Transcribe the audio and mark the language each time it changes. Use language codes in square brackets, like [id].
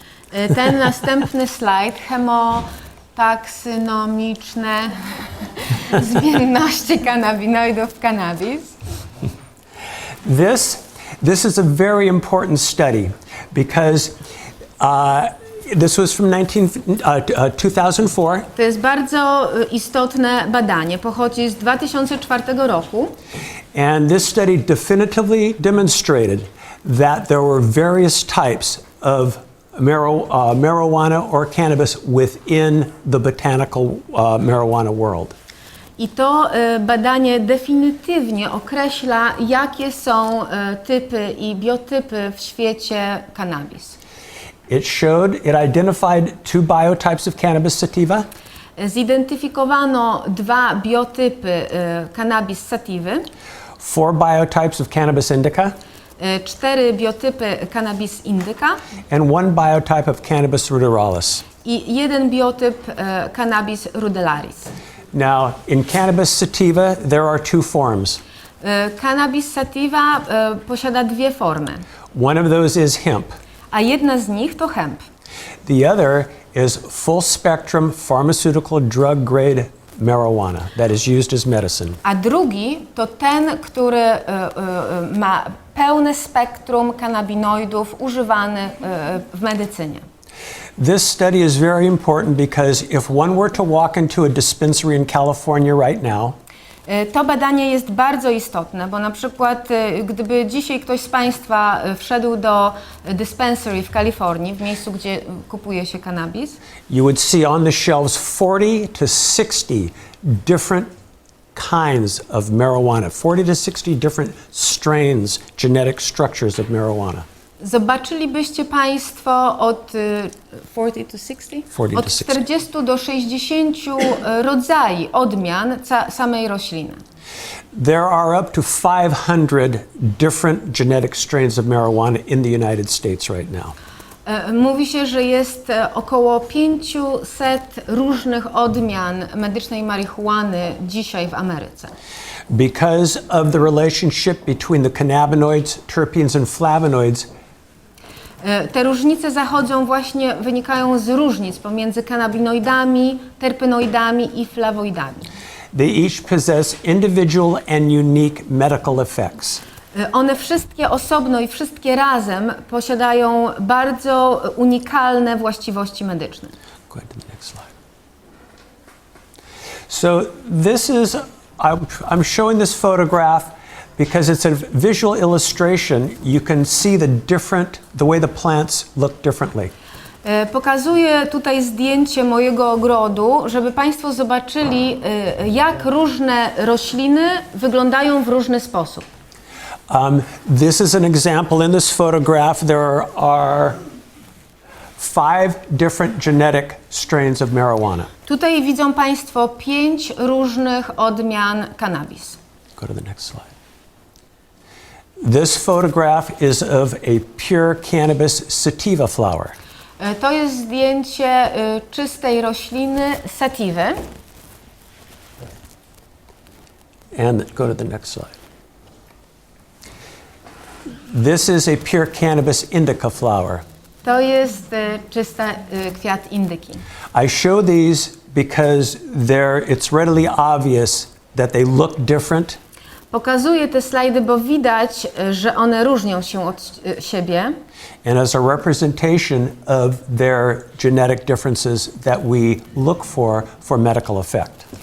[pl] Ten następny slajd, chemotaksonomiczne zmienności kanabinoidów w cannabis. [en] This is a very important study because this was from 2004. [pl] To jest bardzo istotne badanie, pochodzi z 2004 roku. [en] And this study definitively demonstrated that there were various types of marijuana or cannabis within the botanical marijuana world. [pl] I to badanie definitywnie określa, jakie są typy i biotypy w świecie cannabis. [en] It identified two biotypes of cannabis sativa. [pl] Zidentyfikowano dwa biotypy cannabis sativy, [en] 4 biotypes of cannabis indica, [pl] 4 biotypy Cannabis indica [en] and 1 biotype of Cannabis ruderalis. [pl] i 1 biotyp Cannabis rudelaris. [en] Now, in Cannabis sativa, there are 2 forms. [pl] Cannabis sativa posiada 2 formy, [en] One of those is hemp. [pl] a jedna z nich to hemp. [en] The other is full spectrum pharmaceutical drug grade marijuana that is used as medicine. [pl] A drugi to ten, który ma pełne spektrum kanabinoidów używany w medycynie. [en] This study is very important because if one were to walk into a dispensary in California right now, [pl] To badanie jest bardzo istotne, bo na przykład gdyby dzisiaj ktoś z Państwa wszedł do dispensary w Kalifornii, w miejscu, gdzie kupuje się kanabis, [en] you would see on the shelves 40 to 60 different kinds of marijuana, 40 to 60 different strains, genetic structures of marijuana. [pl] zobaczylibyście Państwo od 40 to 60? [en] 40 to [pl] Od 60. 40 do 60 rodzajów odmian samej rośliny. [en] There are up to 500 different genetic strains of marijuana in the United States right now. [pl] Mówi się, że jest około 500 różnych odmian medycznej marihuany dzisiaj w Ameryce. [en] Because of the relationship between the cannabinoids, terpenes and flavonoids, [pl] Te różnice wynikają z różnic pomiędzy kanabinoidami, terpenoidami i flawoidami. [en] they each possess individual and unique medical effects. [pl] One wszystkie osobno i wszystkie razem posiadają bardzo unikalne właściwości medyczne. [en] Go ahead to the next slide. So this is, I'm showing this photograph because it's a visual illustration. You can see the way the plants look differently. [pl] Pokazuję tutaj zdjęcie mojego ogrodu, żeby Państwo zobaczyli, jak różne rośliny wyglądają w różny sposób. [en] This is an example in this photograph. There are 5 different genetic strains of marijuana. [pl] Tutaj widzą Państwo 5 różnych odmian cannabis. [en] Go to the next slide. This photograph is of a pure cannabis sativa flower. [pl] To jest zdjęcie czystej rośliny sativy. [en] And go to the next slide. This is a pure cannabis indica flower. [pl] To jest czysta kwiat indyki. [en] I show these because it's readily obvious that they look different. [pl] Pokazuję te slajdy, bo widać, że one różnią się od siebie. [en] And as a representation of their genetic differences that we look for medical effect.